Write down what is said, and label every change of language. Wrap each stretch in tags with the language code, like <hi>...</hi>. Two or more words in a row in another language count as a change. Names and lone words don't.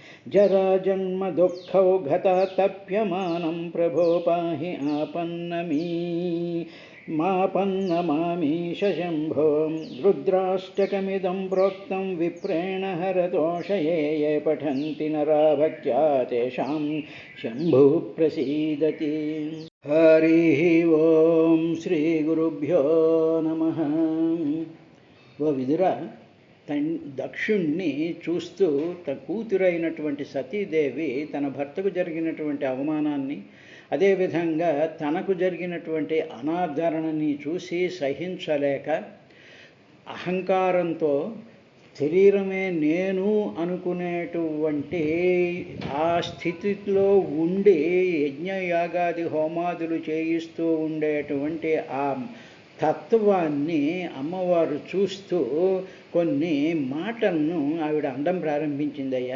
<sa>जराजन्मदुःखौघतातप्यमानं प्रभो पाहि मापन्नमामीश शम्भो रुद्राष्टकमिदं प्रोक्तं विप्रेण हरतोषये ये पठन्ति नरा भक्त्या तेषां शम्भुः प्रसीदति। हरिः ओं श्रीगुरुभ्यो नमः।</sa> <te>ఓ విదురా, దక్షుణ్ణి చూస్తూ తన కూతురైనటువంటి సతీదేవి తన భర్తకు జరిగినటువంటి అవమానాన్ని, అదేవిధంగా తనకు జరిగినటువంటి అనాదరణని చూసి సహించలేక అహంకారంతో శరీరమే నేను అనుకునేటువంటి ఆ స్థితిలో ఉండి యజ్ఞయాగాది హోమాదులు చేయిస్తూ ఉండేటువంటి ఆ తత్వాన్ని అమ్మవారు చూస్తూ కొన్ని మాటలను ఆవిడ అనడం ప్రారంభించిందయ్యా.</te>